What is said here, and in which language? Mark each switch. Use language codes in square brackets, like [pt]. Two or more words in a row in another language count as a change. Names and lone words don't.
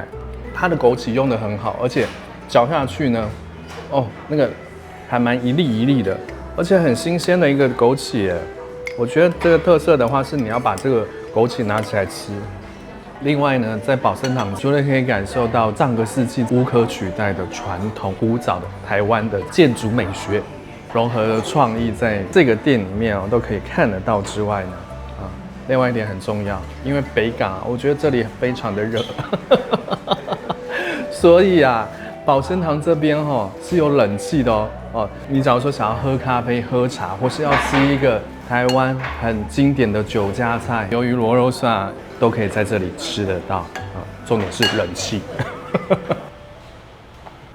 [zh] 它的枸杞用得很好，而且嚼下去呢。那個還蠻一粒一粒的，而且很新鮮的一個枸杞耶。我覺得這個特色的話是你要把這個枸杞拿起來吃。另外呢，在保生堂除了可以感受到上個世紀無可取代的傳統古早的台灣的建築美學融合的創意，在這個店裡面都可以看得到之外呢，另外一點很重要，因為北港我覺得這裡非常的熱，所以保生堂這邊是有冷氣的你假如說想要喝咖啡、喝茶，或是要吃一個台灣很經典的酒家菜，魷魚螺肉蒜都可以在這裡吃得到重點是冷氣。